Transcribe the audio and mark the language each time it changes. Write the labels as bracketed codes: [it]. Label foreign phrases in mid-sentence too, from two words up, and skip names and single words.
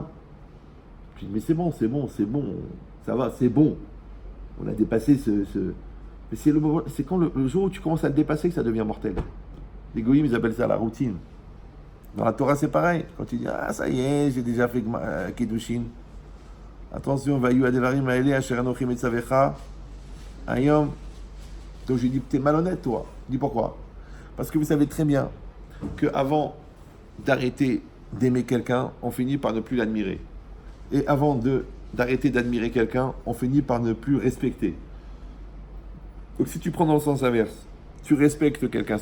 [fr] Je dis, mais c'est bon, ça va, c'est bon. On a dépassé Mais c'est quand le jour où tu commences à le dépasser que ça devient mortel. Les goïms, ils appellent ça la routine. Dans la Torah, c'est pareil. Quand tu dis, ah, ça y est, j'ai déjà fait Kedushin. Attention, [he] והיו הדברים האלה אשר אנכי מצוך. Ayom. [fr] Donc je lui dis, t'es malhonnête, toi. Je dis pourquoi? Parce que vous savez très bien qu'avant d'arrêter d'aimer quelqu'un, on finit par ne plus l'admirer. Et avant d'arrêter d'admirer quelqu'un, on finit par ne plus respecter. Donc si tu prends dans le sens inverse, tu respectes quelqu'un.